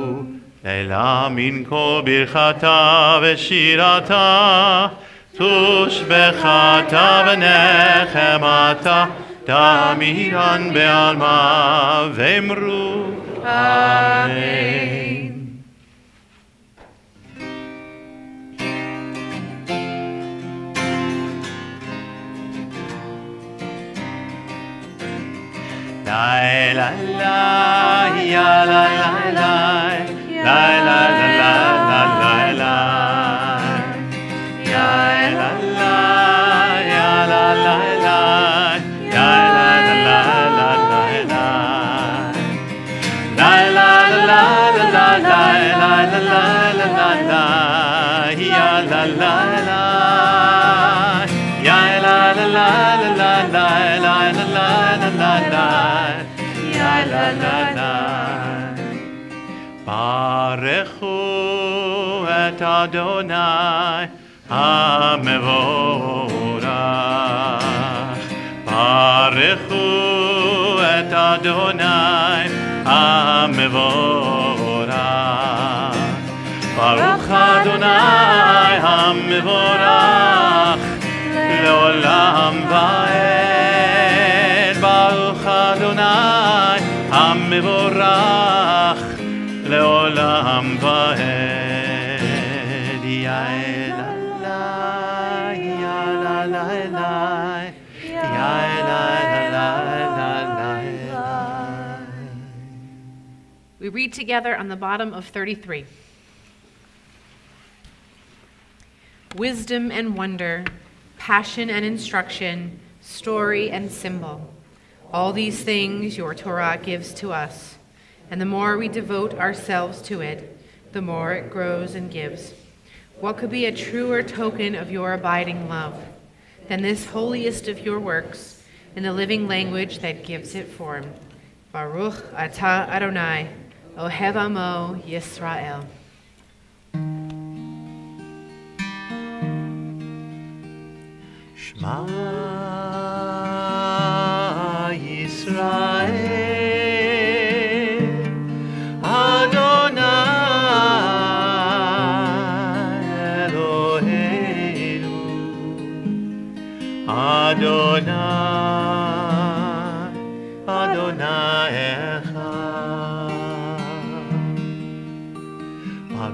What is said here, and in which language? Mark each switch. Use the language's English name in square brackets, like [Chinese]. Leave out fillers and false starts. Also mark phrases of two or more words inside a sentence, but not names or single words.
[Aramaic] אלא מן כל ברכתה ושירתה, תושבחתה ונחמתה, תמירן בעלמא ואמרו אמן. La la la ya la la la la la la la la la ya la la ya la la la ya la la la la la la la la la la la la la la ya la la la ya la la la la la la la la ya la la la. [Hebrew] ברכו את אדוני המבורך. ברכו את אדוני המבורך. ברוך אדוני המבורך לעולם ועד. ברוך אדוני המבורך לעולם ועד. Ya la la, ya la la la, ya la la la la la. [English] We read together on the bottom of 33. Wisdom and wonder, passion and instruction, story and symbol. All these things your Torah gives to us. and the more we devote ourselves to it, the more it grows and gives. What could be a truer token of your abiding love than this holiest of your works in the living language that gives it form? [Hebrew] ברוך אתה אדוני, אוהב עמו ישראל. Shema ישראל, אדוני אלוהינו, אדוני, אדוני אחד.